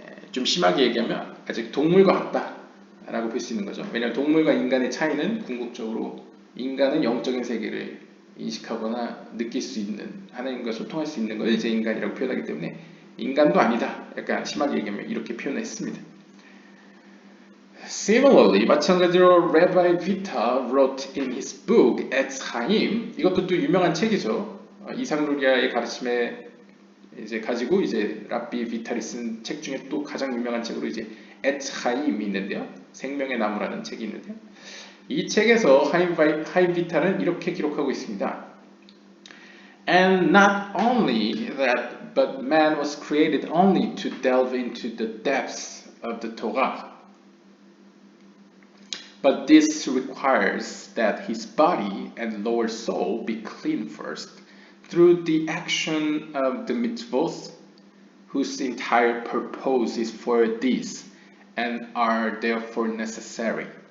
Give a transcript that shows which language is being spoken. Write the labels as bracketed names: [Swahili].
[Korean] 좀 심하게 얘기하면 아직 동물과 같다 라고 볼 수 있는 거죠. 왜냐하면 동물과 인간의 차이는 궁극적으로 인간은 영적인 세계를 인식하거나 느낄 수 있는, 하나님과 소통할 수 있는 걸 이제 인간이라고 표현하기 때문에 인간도 아니다. 약간 심하게 얘기하면 이렇게 표현했습니다. [English] Similarly, [Korean] 마찬가지로 [English] Rabbi Vita wrote in his book Etz Chaim. [Korean] 이것도 또 유명한 책이죠. 이상루리아의 가르침에 이제 가지고 이제 랍비 비탈이 쓴 책 중에 또 가장 유명한 책으로 이제 Etz Chaim이 있는데요. 생명의 나무라는 책이 있는데요. 이 책에서 하임 비탈은 이렇게 기록하고 있습니다. [English] And not only that, but man was created only to delve into the depths of the Torah. But this requires that his body and lower soul be clean first through the action of the mitzvot, whose entire purpose is for this and are therefore necessary.